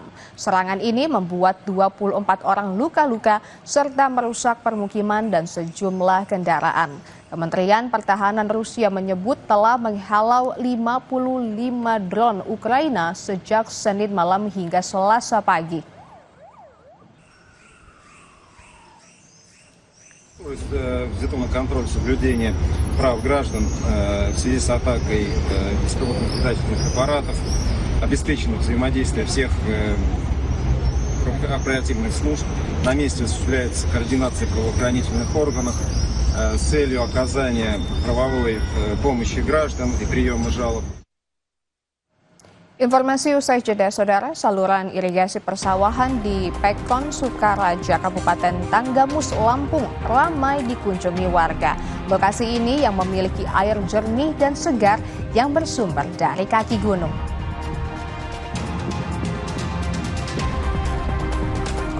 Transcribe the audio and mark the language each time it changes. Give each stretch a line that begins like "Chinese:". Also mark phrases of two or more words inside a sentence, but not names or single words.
Indonesian: Serangan ini membuat 24 orang luka-luka serta merusak permukiman dan sejumlah kendaraan. Kementerian Pertahanan Rusia menyebut telah menghalau 55 drone Ukraina sejak Senin malam hingga Selasa pagi.
Russian: Взято на контроль соблюдение прав граждан в связи с атакой беспилотных летательных аппаратов, обеспечено взаимодействие всех оперативных служб. На месте осуществляется координация правоохранительных органов с целью оказания правовой помощи граждан и приема жалоб.
Indonesian: Informasi usai jeda, saudara, saluran irigasi persawahan di Pekon, Sukaraja, Kabupaten Tanggamus, Lampung ramai dikunjungi warga. Lokasi ini yang memiliki air jernih dan segar yang bersumber dari kaki gunung.